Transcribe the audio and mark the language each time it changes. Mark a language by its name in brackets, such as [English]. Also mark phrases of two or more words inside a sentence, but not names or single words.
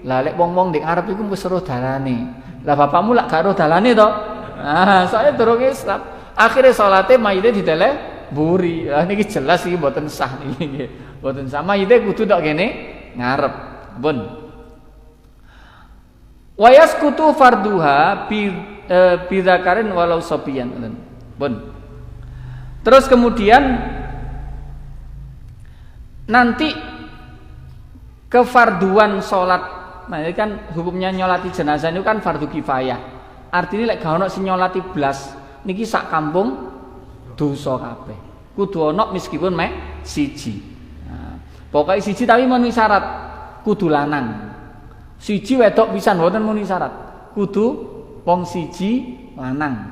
[Javanese] Lah lek wong-wong ndek ngarep iku wis weruh dalane. Lah bapakmu lak gak weruh dalane to? Nah, saya durung Islam. Akhire salate mayite didele mburi. Lah niki jelas iki mboten sah niki nggih. Mboten sah. Mayite kudu tok kene ngarep. [Arabic] Pun. ويسقط فرضها بذكر ولو صبيا. [Javanese] Pun. [Indonesian] Terus kemudian nanti kefarduan sholat, nah ini kan hukumnya nyolati jenazah itu kan fardu kifayah. [Javanese] Artinya lek gak ono sing nyolati blas, niki sak kampung dosa kabeh. Kudu ono meskipun mek siji. Nah, pokoknya siji tapi menuhi syarat, kudu lanang. Siji wedok pisan mboten menuhi syarat. Kudu wong siji lanang.